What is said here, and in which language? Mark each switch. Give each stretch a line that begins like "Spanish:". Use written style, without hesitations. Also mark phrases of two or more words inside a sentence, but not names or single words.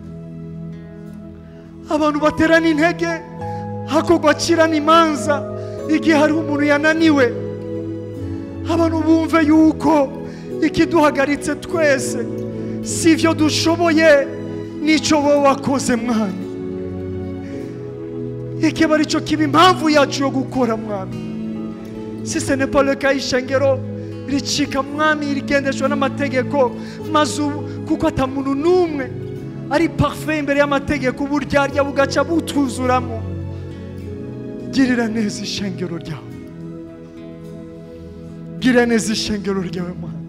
Rundi: Abantu baterana intege hakorwa kirana imanza igihe hari umuntu yananiwe. Abantu bumve yuko ikiduhagaritse twese si ivyo dushoboye, nico wowe wakoze mwami. Ikiba arico kiba impamvu yacu yo gukora mwami.
French: Si ce n'est pas le cas,
Rundi: ishengero ricika mwami, rigendeshwa n'amategeko mazu, kuko ata muntu numwe ari parfait imbere y'amategeko, uburyarya bugaca butuzuramo. Girira neza ishengero ryawe, girira neza ishengero ryawe mwami.